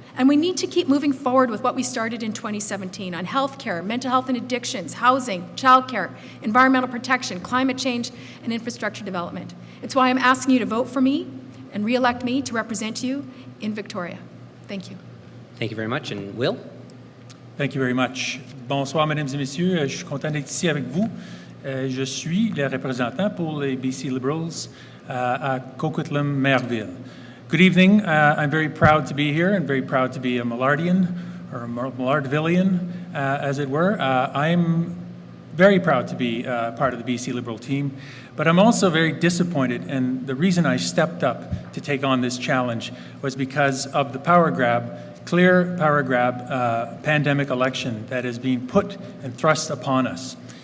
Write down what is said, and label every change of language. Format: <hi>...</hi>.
<en>And we need to keep moving forward with what we started in 2017 on healthcare, mental health and addictions, housing, childcare, environmental protection, climate change, and infrastructure development. It's why I'm asking you to vote for me and re-elect me to represent you in Victoria. Thank you. Thank you very much. And Will? Thank you very much.</en> <fr>Bonsoir, mesdames et messieurs. Je suis content d'être ici avec vous. Je suis le représentant pour les BC Liberals à Coquitlam-Maillardville.</fr> <en>Good evening. I'm very proud to be here and very proud to be a Millardian, or a Millardvillian, as it were. I'm very proud to be part of the BC Liberal team, but I'm also very disappointed, and the reason I stepped up to take on this challenge was because of the clear power grab pandemic election that is being put and thrust upon us.</en>